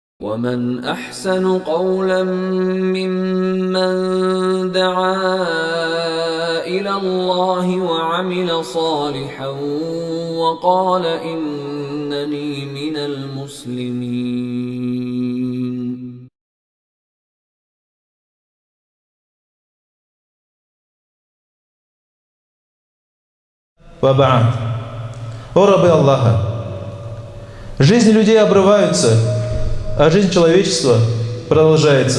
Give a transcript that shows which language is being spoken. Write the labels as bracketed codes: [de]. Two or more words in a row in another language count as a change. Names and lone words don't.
[ar] ومن أحسن قولا ممن دعا إلى الله وعمل صالحا وقال إنني من المسلمين. Ваба'ад. [ru] О рабы Аллаха! Жизни людей обрываются, а жизнь человечества продолжается.